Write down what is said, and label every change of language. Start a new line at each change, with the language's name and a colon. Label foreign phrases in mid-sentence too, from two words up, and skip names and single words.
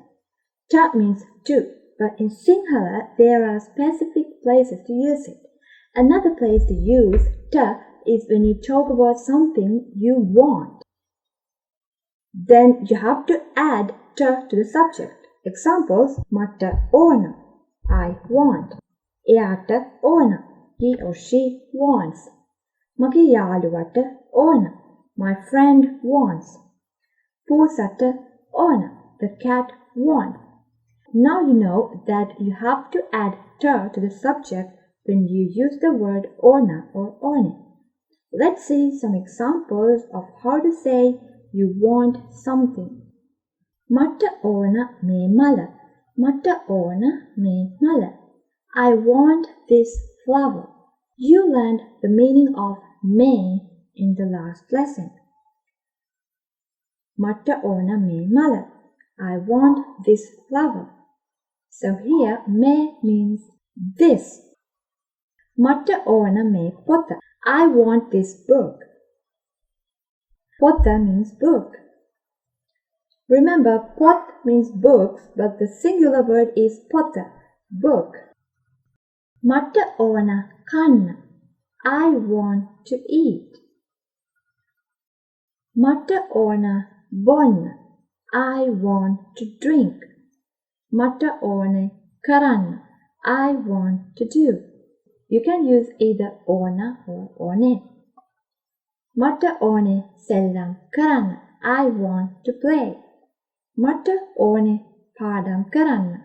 English: T means to, but in Sinhala there are specific places to use it. Another place to use t is when you talk about something you want. Then you have to add t to the subject. Examples:
Sinhala: මට ඕන,
English: I want.
Sinhala: එයාට ඕන,
English: he or she wants.
Sinhala: මගේ යාළුවට ඕන,
English: my friend wants.
Sinhala: පූසට ඕන,
English: the cat wants. Now you know that you have to add t to the subject when you use the word ona or one. Let's see some examples of how to say you want something.
Sinhala: මට ඕන මේ මල. මට ඕන මේ මල.
English: I want this flower. You learned the meaning of may in the last lesson.
Sinhala: මට ඕන මේ මල.
English: I want this flower. So here may means this.
Sinhala: මට ඕන මේ පොත.
English: I want this book. Pota means book. Remember, pot means books, but the singular word is pota, book.
Sinhala: මට ඕන කන්න.
English: I want to eat.
Sinhala: මට ඕන බොන්න.
English: I want to drink.
Sinhala: මට ඕනෙ කරන්න.
English: I want to do. You can use either ona or one.
Sinhala: මට ඕනෙ සෙල්ලම් කරන්න.
English: I want to play.
Sinhala: මට ඕනෙ පාඩම් කරන්න.